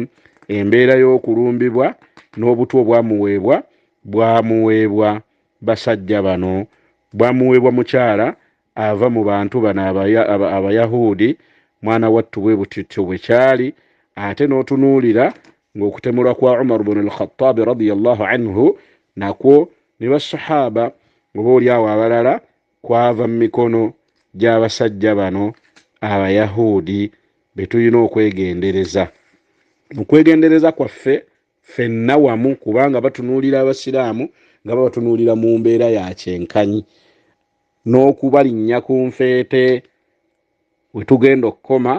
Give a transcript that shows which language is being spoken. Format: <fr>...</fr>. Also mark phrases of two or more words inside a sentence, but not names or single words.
<lg>Embeera y'okulumbibwa n'obutwa bwamuweebwa basajja bano, bwamuweebwa mukyala ava mu bantu bano abayahudi. Mwana wattu bwe butitto bwe kyali. Ate n'otunuulira ng'okutemulwa kwa Umar ibn al-Khattab</lg> <ar>رضي الله عنه</ar> <lg>nakwo ne basahaba oba oliawo abalala kwava mu mikono gy'abasajja bano abayahudi be tulina okwegendereza. Okwegendereza kwaffe ffenna wamu, kubanga batunuulira abasiraamu nga babatunuulira mu mbeera ya kyenkanyi, n'okubalinnya ku nfeete we tugenda okukoma.</lg>